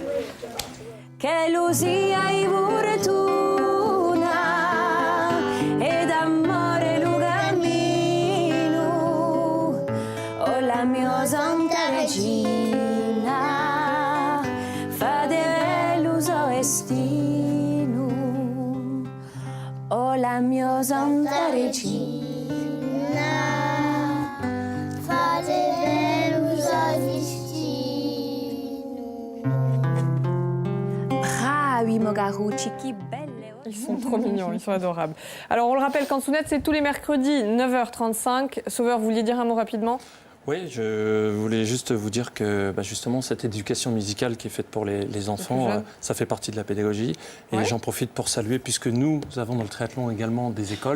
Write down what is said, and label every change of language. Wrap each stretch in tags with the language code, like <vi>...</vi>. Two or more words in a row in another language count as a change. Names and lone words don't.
<it>Che Lucia e fortuna ed amore lo cammino, o la mia santa regina, fate bello suo destino, o la mia santa regina. Bravi Mogarucci,</it> <fr>qui belle. Ils sont trop mignons, ils sont adorables. Alors on le rappelle, Canzunette, c'est tous les mercredis, 9h35. Sauveur, vous vouliez dire un mot rapidement ? Oui, je voulais juste vous dire que justement cette éducation musicale qui est faite pour les enfants, ça fait partie de la pédagogie. Et j'en profite pour saluer, puisque nous avons dans le triathlon également des écoles.</fr>